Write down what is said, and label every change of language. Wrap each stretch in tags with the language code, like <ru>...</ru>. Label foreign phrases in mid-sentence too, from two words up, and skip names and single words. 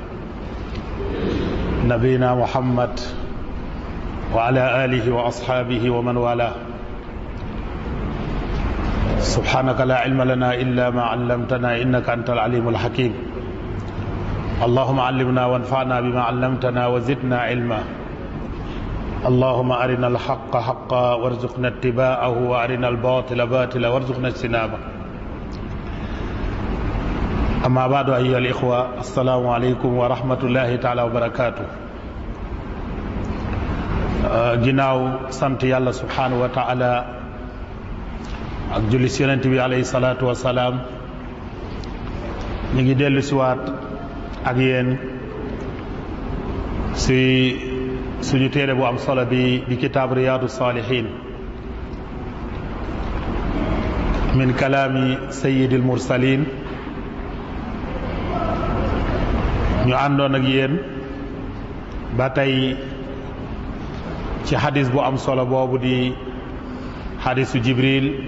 <ar>نبينا محمد وعلى آله وأصحابه ومن والاه سبحانك لا علم لنا إلا ما علمتنا إنك أنت العليم الحكيم اللهم علمنا وانفعنا بما علمتنا وزدنا علما اللهم أرنا الحق حقا وارزقنا اتباعه وأرنا الباطل باطلا وارزقنا اجتنابه أما بعد أيها الإخوة السلام عليكم ورحمة الله تعالى وبركاته</ar> <wo>ginnaaw sant yàlla</wo> <ar>سبحانه وتعالى</ar> <wo>ak julli si yonent bi</wo> <ar>عليه الصلاة والسلام</ar> <wo>ñu ngi dellu siwaat ak yéen si suñu téere bu am solo bi di</wo> <ar>كتاب رياض الصالحين من كلام سيد المرسلين</ar> <wo>ñu àndoon ak yéen ba tey ci xadis bu am solo boobu di xadisu Jibril</wo>